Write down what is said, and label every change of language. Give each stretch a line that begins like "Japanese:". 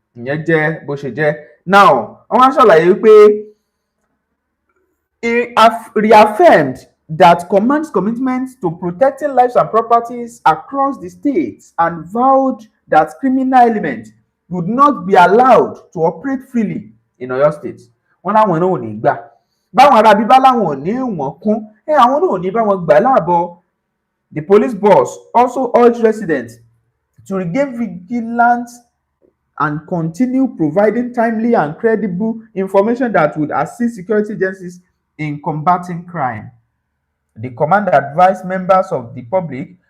Yoruba: Ìyẹn jẹ́ bó ṣe jẹ́.
English: Now,
Yoruba: wọ́n ṣàlàyé pé
English: he reaffirmed that command's commitment to protecting lives and properties across the states and vowed that criminal elements would not be allowed to operate freely in Oyo State.
Yoruba: Wọ́n láwọn náà ò ní gbà. Báwọn ará bíbá láwọn ò ní wọ́n kún, àwọn náà ò ní bá wọn gbà láàbọ̀.
English: The police boss also urged residents to remain vigilant and continue providing timely and credible information that would assist security agencies in combating crime. The command advised members of the public